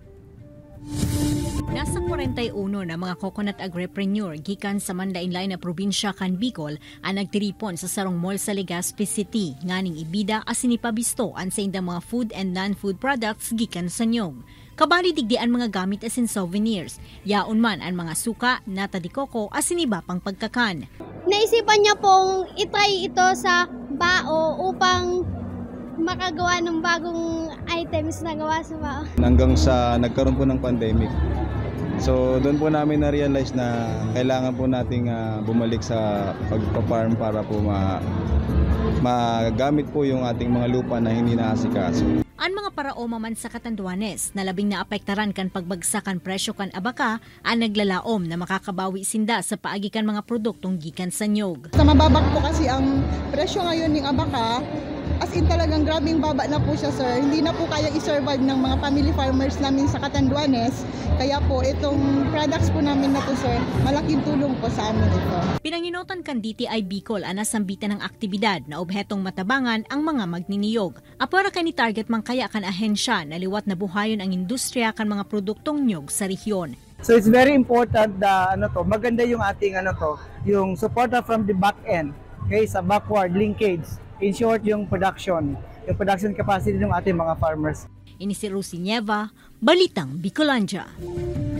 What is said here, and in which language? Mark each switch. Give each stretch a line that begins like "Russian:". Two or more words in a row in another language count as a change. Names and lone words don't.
Bikol: Nasa 41 na mga coconut agripreneur gikan sa manlain-lain na probinsya kan Bicol ang nagtiripon sa sarong mall sa Legazpi City nganing ibida as sinipabisto ang sa indang mga
English: food and non-food products
Bikol: gikan sa nyog. Kabali digdian mga gamit as in souvenirs. Yaon man ang mga suka, nata de coco as siniba pang pagkakan.
Filipino: Naisipan niya pong itry ito sa bao upang makagawa ng bagong items na gawa sa bao. Hanggang sa nagkaroon po ng pandemic. So doon po namin na-realize na kailangan po nating bumalik sa pagpa-farm para po magamit po yung ating mga lupa na hindi naasikaso.
Bikol: Ang mga paraoma man sa Catanduanes na labing naapektaran kan pagbagsakan presyo kan abaka ang naglalaom na makakabawi sinda sa paagi kan mga produktong gikan sa nyog.
Filipino: Sa mababak po kasi ang presyo ngayon ng abaka, as in talagang grabing baba na po siya, sir. Hindi na po kaya i-survive ng mga
English: family farmers
Filipino: namin sa Catanduanes. Kaya po itong products po namin na to, sir, malaking tulong po sa amin ito.
Bikol: Pinanginotan kan DTI Bicol ang nasambitan ng aktibidad na obhetong matabangan ang mga magniniyog. Apara kan ni target man kaya kan ahensya na liwat na buhayon ang industriya kan mga produktong nyog sa rehiyon.
English: So it's very important
Filipino: na maganda yung ating yung
English: support from the back end, okay,
Filipino: sa
English: backward linkage. In short,
Filipino: yung
English: production capacity
Filipino: ng ating mga farmers.
Bikol: Ini si Rosie Nieva, Balitang Bicolandia.